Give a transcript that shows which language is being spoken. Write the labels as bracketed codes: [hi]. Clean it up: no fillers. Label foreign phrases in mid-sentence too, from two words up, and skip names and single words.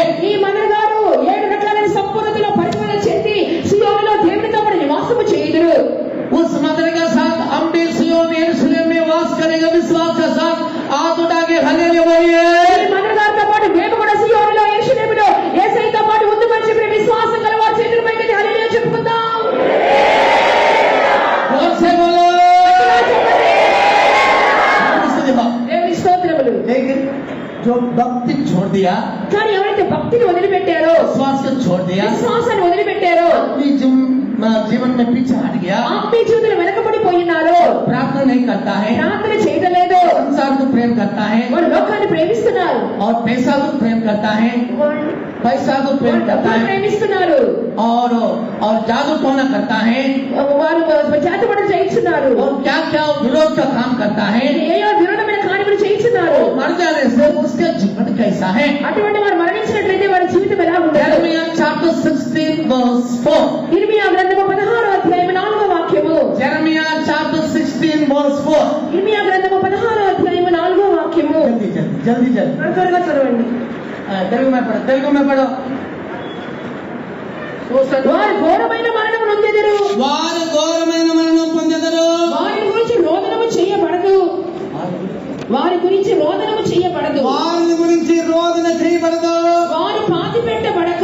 [te] ఈ మనర్ గారు 7 గంటల సంపూర్ణతలో పరిపూర్ణ చెంది సియోనులో దేవునితో పాటు నివాసము చేయుదురు। [hi] उस मंदिर के साथ हम भी सियोन यरूशलेम में वास करेंगे विश्वास के साथ। हाथ उठा के हालेलुया बोलिए। [te] ఈ మనర్ గారితో పాటు మేము కూడా సియోనులో యెరూషలేములో యేసయ్యతో పాటు ఉందామని చెప్పి విశ్వాసం గలవారు చేతుల పైకి హల్లెలూయా చెప్పుకుందాం। [hi] जोर से बोलो। [te] దేవుని స్తోత్రములు। [hi] लेकिन जो भक्ति छोड़ दिया, [te] కానీ ఎవరైతే భక్తిని వదిలిపెట్టారో, [hi] विश्वास को छोड़ दिया, [te] విశ్వాసాన్ని వదిలిపెట్టారో, [hi] अपनी जीवन में पीछे हट गया, [te] ఆత్మీయ జీవితంలో వెనకబడిపోయినారో, [hi] प्रार्थना नहीं करता है, [te] ప్రార్థన చేయలేదో, [hi] संसार को प्रेम करता है, [te] వారు లోకాన్ని ప్రేమిస్తున్నారు, [hi] और पैसा को प्रेम करता है, पैसा को प्रेम करता है, [te] ప్రేమిస్తున్నారు, [hi] और जादू टोना करता है, [te] వారు జాతపడ చేయించున్నారు, [hi] और क्या क्या विरोध का काम करता है। [te] ఏయో విరోధమైన కార్యములు చేయించున్నారు। [hi] मर जाने से उसका जीवन कैसा है? [te] అటువంటి వారు మరణించినట్లయితే వారి జీవితం ఎలా ఉండదు? [en] Jeremiah chapter 16 verse 4. [te] ఇర్మియా గ్రంథము 16వ అధ్యాయం 4వ వాక్యము। [en] Jeremiah chapter 16 verse 4. [te] ఇర్మియా గ్రంథము 16వ అధ్యాయం 4వ వాక్యము। [hi] जल्दी [te] త్వరగా చదవండి। [hi] तेलुगु में पढ़ो। [te] వారు ఘోరమైన మరణము నొందెదరు, వారు ఘోరమైన మరణం పొందెదరు, వారి గురించి రోదనము చేయబడదు, వారి గురించి రోదనము చేయబడదు, వారి గురించి రోదన చేయబడదు, వారు పాతి పెట్టబడక